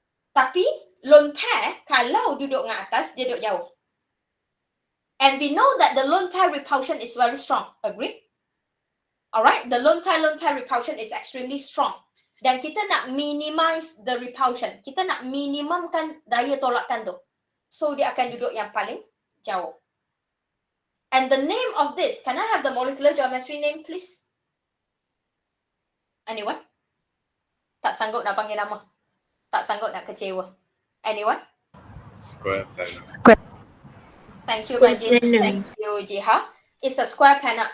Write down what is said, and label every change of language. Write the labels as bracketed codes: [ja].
[ms] Tapi, lone pair, kalau duduk dengan atas, dia duduk jauh. [en] And we know that the lone pair repulsion is very strong. Agree? Alright, the lone pair repulsion is extremely strong. [ms] Dan kita nak [en] minimize the repulsion. [ms] Kita nak minimumkan daya tolakan tu. So, dia akan duduk yang paling jauh. [en] And the name of this, can I have the molecular geometry name, please? Anyone? [ms] Tak sanggup nak panggil nama. Tak sanggup nak kecewa. Anyone? [en] Square planar. Thank you, Square Rajin. planar. Thank you, Jiha. It's a square planar.